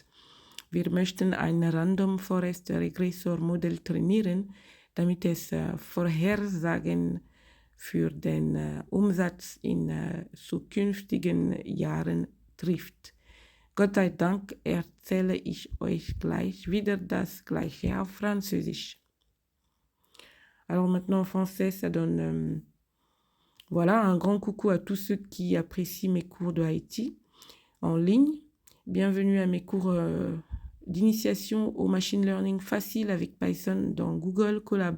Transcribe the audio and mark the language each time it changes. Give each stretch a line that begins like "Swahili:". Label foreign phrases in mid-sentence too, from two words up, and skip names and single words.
German: Wir möchten ein
English: Random Forest Regressor
German: Modell trainieren, damit es Vorhersagen für den Umsatz in zukünftigen Jahren trifft. Gott sei Dank erzähle ich euch gleich wieder das Gleiche auf Französisch.
French: Alors maintenant en français, ça donne voilà, un grand coucou à tous ceux qui apprécient mes cours de IT en ligne. Bienvenue à mes cours d'initiation au
English: machine learning
French: facile avec Python dans Google Colab.